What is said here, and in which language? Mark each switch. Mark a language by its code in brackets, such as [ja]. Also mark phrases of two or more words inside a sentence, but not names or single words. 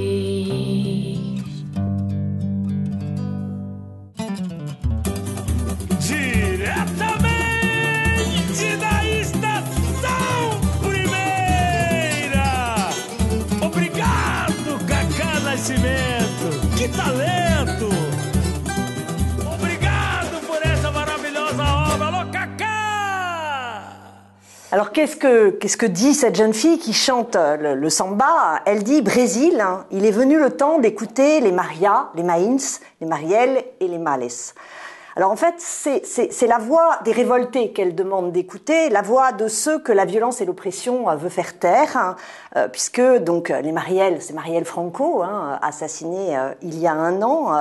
[pt] Diretamente da Estação Primeira. Obrigado, Cacá Nascimento. Que talento! Obrigado por essa maravilhosa obra. Alô, Cacá! [fr] Alors qu'est-ce que dit cette jeune fille qui chante le samba? Elle dit Brésil, il est venu le temps d'écouter les Marias, les Maïns, les Marielles et les Males. Alors en fait, c'est la voix des révoltés qu'elle demande d'écouter, la voix de ceux que la violence et l'oppression veut faire taire, puisque donc les Marielles, c'est Marielle Franco, assassinée il y a un an.